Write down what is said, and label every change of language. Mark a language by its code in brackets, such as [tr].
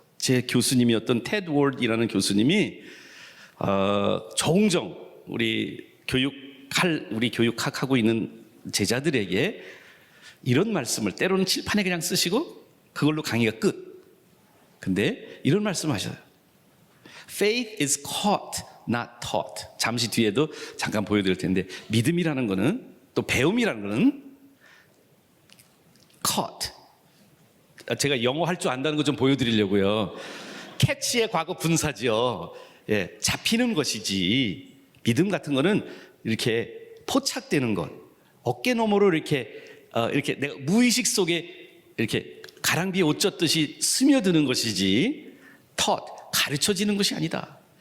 [ko] 제 교수님이었던 테드 월드라는 교수님이 종종 우리 교육학하고 있는 제자들에게 이런 말씀을 때로는 칠판에 그냥 쓰시고 그걸로 강의가 끝. 근데 이런 말씀을 하셔요. [en] Faith is caught, not taught. [ko] 잠시 뒤에도 잠깐 보여드릴 텐데 믿음이라는 거는 또 배움이라는 거는 caught. 제가 영어 할 줄 안다는 거 좀 보여드리려고요. catch의 과거 분사죠. 예, 잡히는 것이지 믿음 같은 거는 이렇게 포착되는 것, 어깨 너머로 이렇게 내가 무의식 속에 이렇게 가랑비에 옷 젖듯이 스며드는 것이지 taught, 가르쳐지는 것이 아니다.